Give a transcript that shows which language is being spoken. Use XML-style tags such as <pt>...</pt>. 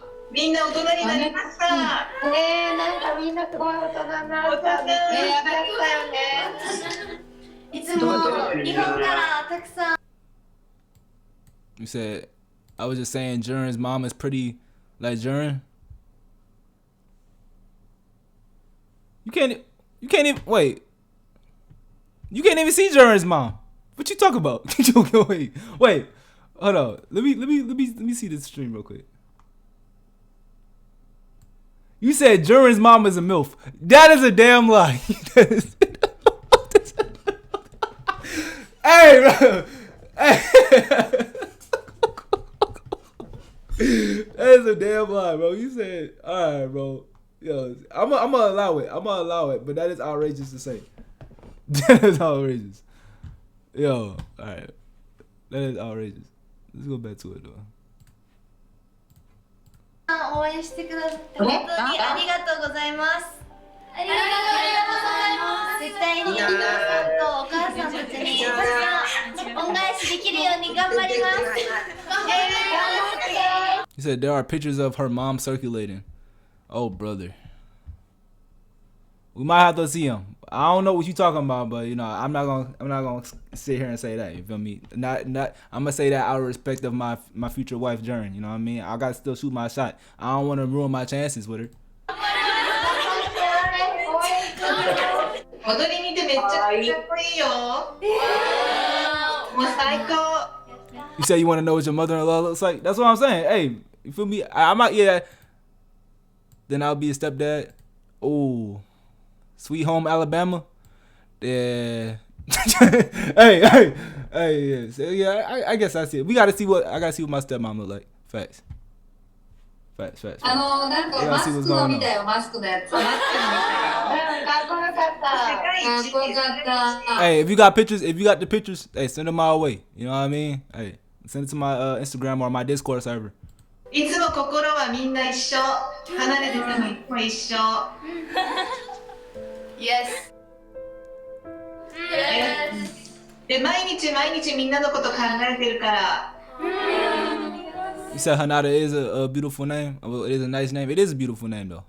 <ja>みんな大人になりました。なんかみんなすごい大人になったね。やったよね。いつも日本からたくさん。</ja> <en>You said, I was just saying Juren's mom is pretty like Juren. You can't even wait. You can't even see Juren's mom. What you talking about? wait. Hold on. Let me see this stream real quick. You said Juren's mom is a MILF. That is a damn lie. Hey, bro. Hey. That is a damn lie, bro. You said, all right, bro. Yo, I'm gonna allow it, but that is outrageous to say. That is outrageous. Yo, all right. That is outrageous. Let's go back to it, though.</en> <ja>応援してくださって本当にありがとうございます。ありがとうございます。絶対にお父さんとお母さんたちに恩返しできるように頑張ります。</ja> <en>He said there are pictures of her mom circulating. Oh, brother. We might have to see him. I don't know what you talking about, but you know, I'm not gonna sit here and say that. You feel me? Not. I'm gonna say that out of respect of my future wife, Jern. You know what I mean? I gotta still shoot my shot. I don't want to ruin my chances with her.</en> <ja>踊り見てめっちゃかっこいいよ。もう最高。</ja> <en>You say you want to know what your mother-in-law looks like? That's what I'm saying. Hey, you feel me? I might, yeah. Then I'll be a stepdad. Oh, Sweet Home Alabama. Yeah. hey. Yeah. So, yeah. I guess I see it. I gotta see what my stepmom look like. Facts.</en> <ja>なんかマスクの見たよ、マスクのやつ。マスクの見たよ。かっこよかった。かっこよかった。</ja> <en>Hey, if you got the pictures, hey, send them my way. You know what I mean? Hey, send it to my Instagram or my Discord server.</en> <ja>いつも心はみんな一緒。離れててもいつも一緒。</ja> <en>Yes.</en> <ja>で、毎日みんなのこと考えてるから。</ja> <en>You said Hanada is a beautiful name. Well, it is a nice name. It is a beautiful name though.</en>